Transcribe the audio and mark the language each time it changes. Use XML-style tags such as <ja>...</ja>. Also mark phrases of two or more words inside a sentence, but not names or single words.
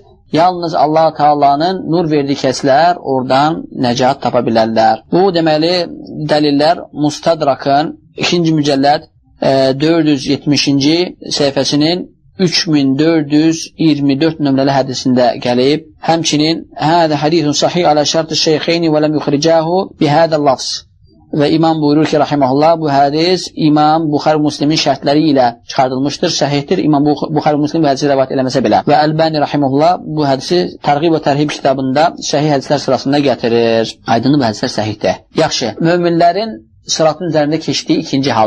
<az>Yalnız Allah Taala'nın nur verdiyi kəslər oradan nəcat tapa bilərlər. Bu deməli dəlillər Mustadrakın 2-ci mücəlləd 470-ci səhifəsinin 3424 nömrəli hədisində gəlib.</az> <ar>Həmçinin "هذا حديث صحيح على شرط الشيخين ولم يخرجاه بهذا اللفظ."</ar> <az>Və İmam buyurur ki, rahimehullah, bu hədis İmam Buxari Müslimin şərtləri ilə çıxardılmışdır, səhihdir. İmam Buxari Müslim bu hədisi rivayet eləməsə belə. Və Əlbani rahimehullah bu hədisi Tərğib və Tərhib kitabında səhih hədislər sırasında gətirir. Aydındır, bu hədislər səhihdir. Yaxşı, möminlərin sıratın üzərində keçdiyi ikinci hal.</az>